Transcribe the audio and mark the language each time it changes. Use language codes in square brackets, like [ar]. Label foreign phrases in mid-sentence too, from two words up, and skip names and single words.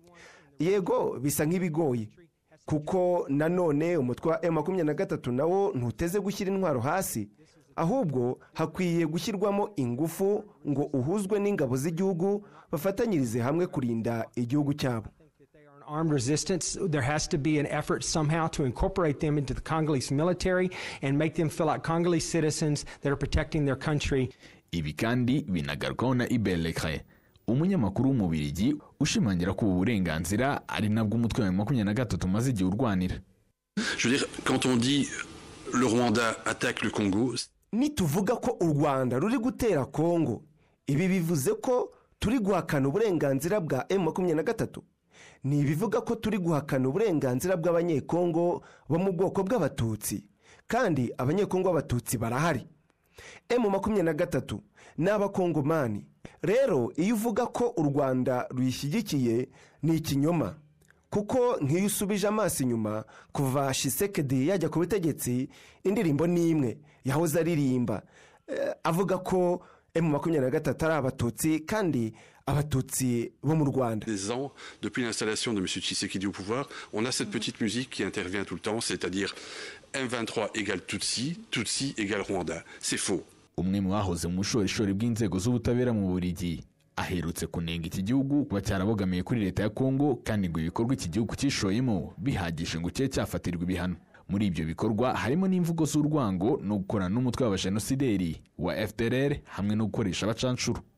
[rw] Yego bisa nk'ibigoye kuko nanone umutwe wa M23 nawo ntuteze gushyira intwaro hasi, ahubwo hakwiye gushyirwamo ingufu ngo uhuzwe n'ingabo z'igihugu bafatanyirize hamwe kurinda igihugu cyabo. [en] Armed resistance, there has to be an effort somehow to incorporate them into the Congolese military and make them feel like Congolese citizens that are protecting their country. [rw] Ibi kandi binagarwaho na Ibelekre, umunyamakuru w'umubirigi ushimangira ko uburenganzira ari nabwo umutwe wa 23 maze igihe urwanira. [fr] Je veux dire, quand on dit le Rwanda attaque le Congo, [rw] nituvuga ko u Rwanda ruri gutera Kongo, ibi bivuze ko turi guhakana uburenganzira bwa M23. Ni ibivuga ko turi guhakana uburenganzira bw'abanyekongo bo mu bwoko bw'abatutsi, kandi abanyekongo b'abatutsi barahari. M23 n'abakongomani. Rero iyo uvuga ko u Rwanda ruyishyigikiye ni ikinyoma, kuko nk'iyo usubije amaso inyuma kuva Tshisekedi yajya ku butegetsi, indirimbo n'imwe yahoze aririmba avuga ko M23 ari abatutsi kandi abatutsi bo mu Rwanda. [fr] Des ans depuis l'installation de M. Tshisekedi au pouvoir, on a cette petite musique qui intervient tout le temps, c'est-à-dire M23 égale Tutsi, Tutsi égale Rwanda. C'est faux. [rw] Umwe mu bahoze mu bushorishori bw'inzego z'ubutabera mu Bubiligi aherutse kunenga iki gihugu kuba cyarabogamiye kuri leta ya Kongo, kandi ngo ibikorwa iki gihugu cyishoyemo bihagije ngo cye cyafatirwa ibihano. Muri ibyo bikorwa harimo n'imvugo z'urwango no gukorana n'umutwe w'abajenosideri wa FDLR hamwe no gukoresha abacancuru.